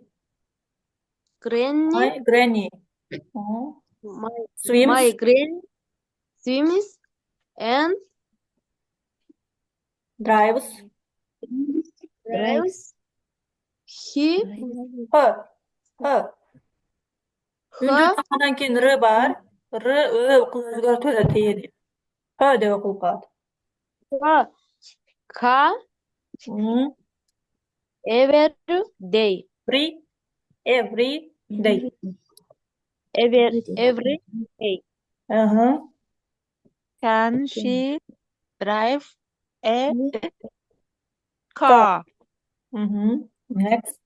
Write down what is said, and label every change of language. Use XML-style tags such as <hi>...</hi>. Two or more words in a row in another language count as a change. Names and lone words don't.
<en>granny. Swims. My granny swims and Drives. Her.</en> <ky>Үндүү тамадан кийин р бар. Р өзгөртөлө тээди. Her деп окулуп калат.</ky> <en>Every day. Every day. Every day. Can she drive a car?</en>